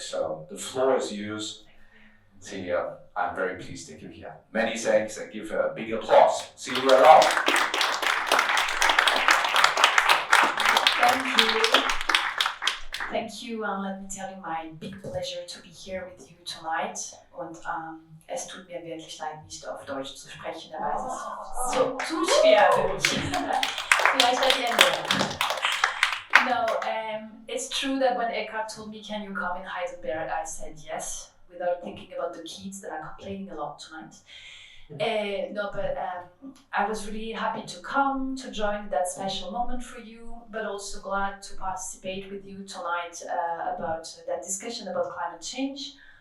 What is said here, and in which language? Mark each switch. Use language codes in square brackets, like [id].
[en] So the floor is yours. Célia, I'm very pleased that you're here. Many thanks and give a big applause. Célia Blauel. Thank you. Thank you, and let me tell you my big pleasure to be here with you tonight. [de] Und es tut mir wirklich leid, nicht auf Deutsch zu sprechen, aber es ist so zu schwer für mich. Vielleicht [en] at the end. No, it's true that when Eckart told me, can you come in Heidelberg, I said yes, without thinking about the kids that are complaining a lot tonight. I was really happy to come, to join that special moment for you, but also glad to participate with you tonight about that discussion about climate change.